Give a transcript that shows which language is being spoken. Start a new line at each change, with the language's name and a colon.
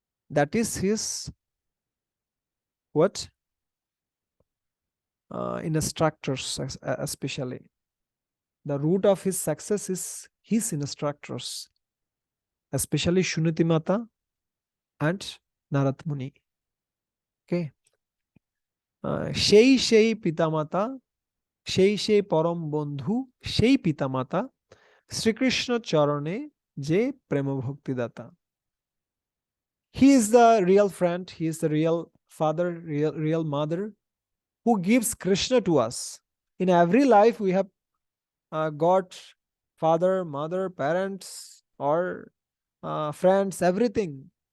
English: That is his what? Instructors, especially. The root of his success is his instructors, especially Shunati Mata and Narad Muni. Okay.
Bangla: সেই পিতামাতা, সেই পরম বন্ধু, সেই পিতামাতা, শ্রীকৃষ্ণ চরণে যে প্রেম ভক্তিদাতা.
English: He is the real friend, he is the real father, real mother, who gives Krishna to us. In every life we have got father, mother, parents, or friends, everything.